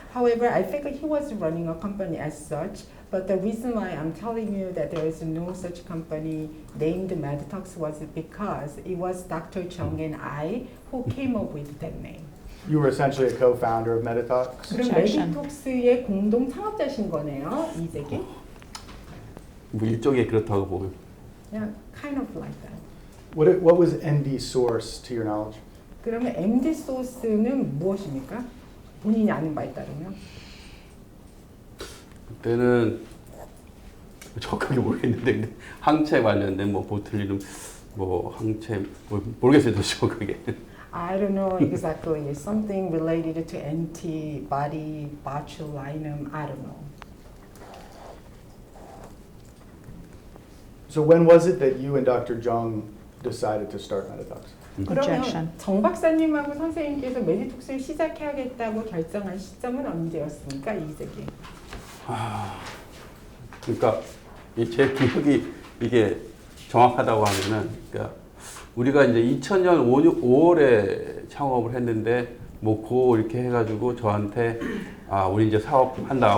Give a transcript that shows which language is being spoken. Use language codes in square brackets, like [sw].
[en] However, I think he was running a company as such. But the reason why I'm telling you that there is no such company named Meditox was because it was Dr. Chung and I who came up with that name. You were essentially a co-founder of Meditox? [ko] 그럼 메디톡스의 공동 창업자신 거네요, 이재기? 뭐 일종의 그렇다고 보면. [en] Yeah, kind of like that. What was ND Source to your knowledge? [ko] 그러면 MD 소스는 무엇입니까? 본인이 아는 바에 따르면? 그때는 정확하게 모르겠는데 근데 항체 관련된 뭐 보틀리눔 뭐 항체 뭐 모르겠어요 정확하게. [en] I don't know exactly. Something related to antibody botulinum. I don't know. So when was it that you and Dr. Jung decided to start Meditox? [ko] 그러면 정 박사님하고 선생님께서 메디톡스를 시작해야겠다고 결정한 시점은 언제였습니까, 이재기? 그러니까 제 기억이 이게 정확하다고 하면은 그러니까 우리가 이제 2000년 5월에 창업을 했는데 뭐 이렇게 해가지고 저한테 우리 이제 사업한다.